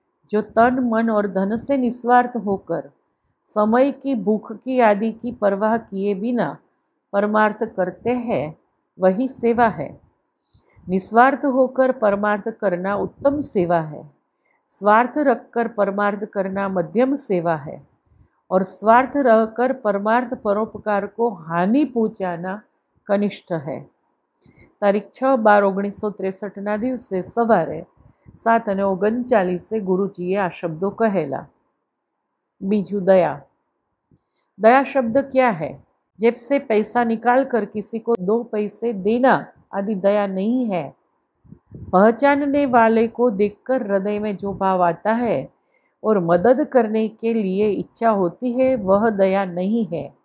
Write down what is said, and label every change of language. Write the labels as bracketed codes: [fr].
[hi] जो तन मन और धन से निस्वार्थ होकर समय की भूख की आदि की परवाह किए बिना परमार्थ करते हैं वही सेवा है। निस्वार्थ होकर परमार्थ करना उत्तम सेवा है। स्वार्थ रखकर परमार्थ करना मध्यम सेवा है और स्वार्थ रहकर परमार्थ परोपकार को हानि पहुँचाना कनिष्ठ है। [gu] तारीख 6/12/1963 દિવસે સવારે 7:39 ગુરુજીએ આ શબ્દો કહેલા। [hi] बीजू दया। दया शब्द क्या है? जेब से पैसा निकाल कर किसी को 2 पैसे देना आदि दया नहीं है। पहचानने वाले को देखकर हृदय में जो भाव आता है और मदद करने के लिए इच्छा होती है वह दया नहीं है।